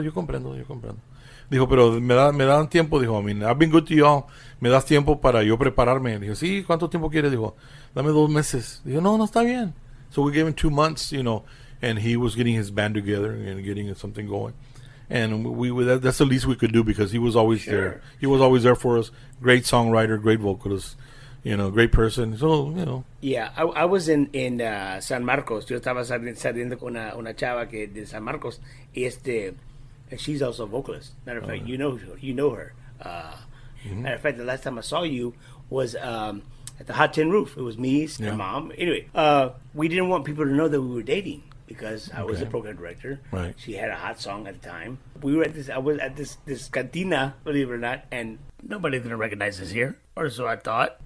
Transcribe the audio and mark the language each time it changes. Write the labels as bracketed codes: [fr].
[es] Dijo, pero me dan tiempo, dijo, [en] I've been good to y'all, [es] me das tiempo para yo prepararme. Dijo, sí, ¿cuánto tiempo quieres? Dijo, dame 2 meses. Dijo, no, está bien. [en] So we gave him 2 months, and he was getting his band together and getting something going. And that's the least we could do because he was always there. He was always there for us. Great songwriter, great vocalist, great person. So, Yeah, I was in San Marcos. [es] Yo estaba saliendo con una chava que de San Marcos. [en] And she's also a vocalist. Matter of fact, you know her. Matter of fact, the last time I saw you was at the Hot Tin Roof. It was me and Mom. Anyway, we didn't want people to know that we were dating because I was the program director. Right. She had a hot song at the time. I was at this cantina, believe it or not, and nobody's gonna recognize us here, or so I thought.